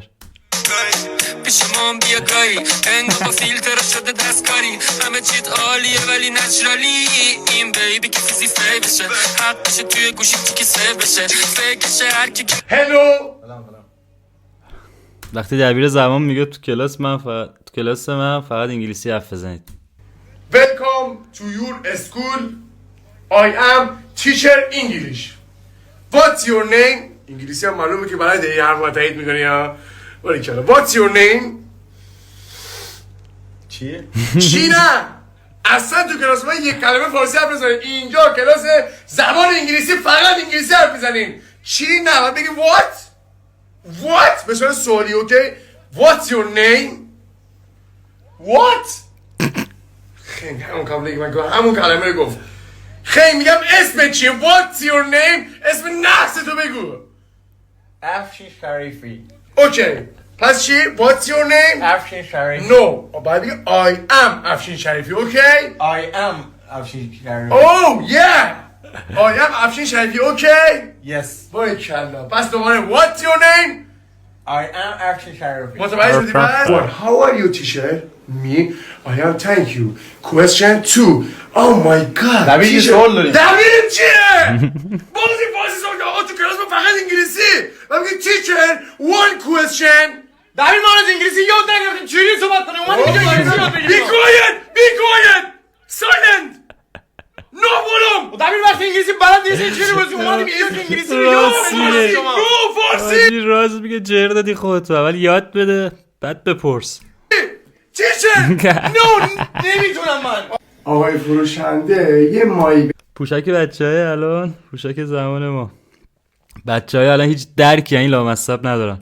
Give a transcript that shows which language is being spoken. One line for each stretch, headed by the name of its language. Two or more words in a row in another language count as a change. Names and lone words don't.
Persian: پیشمان بیا گایی انگار با فیلتر شده دستکاری همه چیت عالیه ولی نچرالی این بیبی که فیزی فی بشه حق بشه توی گوشی که سیو بشه فکرشه هر کی هلو. وقتی دبیر زبان میگه تو کلاس من فقط انگلیسی حرف بزنید.
English: Welcome to your school. I am teacher English. What's your name?
Persian: انگلیسی هم معلومه که برای دیگه حرف تایید میکنی ها. باریکلا.
English: What's your name?
Persian: چیه؟ چی نه؟ اصلا تو کلاس من یک کلمه فارسی حرف بزنید. اینجا کلاس زبان انگلیسی فقط انگلیسی حرف بزنین. چی نه؟ باید بگی
English: what? What؟
Persian: به صورت سوالی اوکی؟
English: What's your name? What؟
Persian: خیلی همون کلمه رو گفت. خیلی میگم اسم چیه؟
English: What's your name؟
Persian: اسم نحس تو بگو. افشین شریفی. اوکی. پس چی؟
English: What's your name؟
Persian: افشین شریفی. No. باید بگی
English: I am
Persian: افشین شریفی. اوکی؟
English: I am افشین شریفی. Oh yeah. I am افشین شریفی. اوکی؟ Yes.
Persian: باریکلا. پس دوباره
English: What's your name؟ I am افشین شریفی.
Persian: متوجه شدی پس؟
English: How are you teacher? Me? I am thank you. Question 2. Oh my god.
Persian: دبیر یه سوال داریم. دبیر چیه؟ بازی فارسی سوال آقا تو کلاس ما فقط انگلیسی. من میگم
English: teacher one question.
Persian: دبیر ما از انگلیسی یاد نگرفتیم. چجوری صحبت کنیم؟ اومدیم اینجا انگلیسی یاد بگیریم.
English: Be quiet. Silent. No volume.
Persian: دبیر وقتی انگلیسی بلد نیستی چجوری بازی اومدیم انگلیسی یاد بگیریم.
English: No فارسی.
Persian: راز میگه جر دادی خودتو. اول یاد بده بعد بپرس. کیچن نو نمیتونم من. آقای فروشنده یه مایی پوشک بچه‌های الان، پوشک زمان ما. بچه‌های الان هیچ درکی این لامصب ندارن.